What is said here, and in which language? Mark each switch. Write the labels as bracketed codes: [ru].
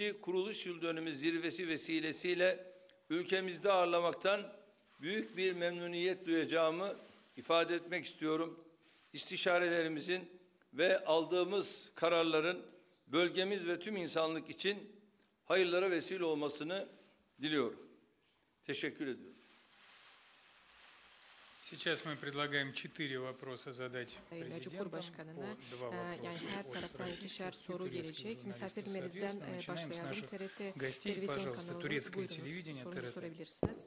[tr] kuruluş yıl dönümü zirvesi vesilesiyle ülkemizde ağırlamaktan büyük bir memnuniyet duyacağımı ifade etmek istiyorum. İstişarelerimizin ve aldığımız kararların bölgemiz ve tüm insanlık için hayırlara vesile olmasını diliyorum. Teşekkür ediyorum. [ru] Сейчас мы предлагаем 4 вопроса задать президентам. [tr] Yani her taraftan ikişer soru gelecek. Misafirlerimizden başlayalım. TRT televizyon kanalı. Buyurunuz, sorabilirsiniz.